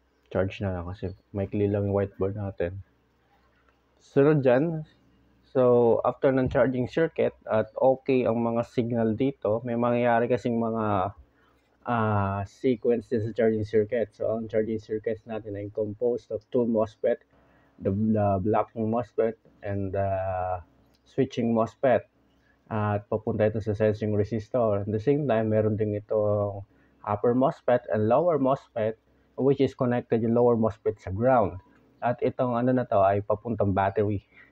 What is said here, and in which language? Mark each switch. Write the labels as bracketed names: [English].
[Filipino] Charge na lang kasi maikli lang yung whiteboard natin. Sunod dyan, so after ng charging circuit at okay ang mga signal dito, may mangyayari kasing mga sequence din sa charging circuit. [English] So [Filipino] ang charging circuits natin ay [English] composed of two MOSFET, the blocking MOSFET and the switching MOSFET. [Filipino] At papunta ito sa sensing resistor. [English] At the same time, [Filipino] meron din itong [English] upper MOSFET and lower MOSFET, which is connected yung lower MOSFET sa ground. [Filipino] At itong ano na to ay papuntang battery.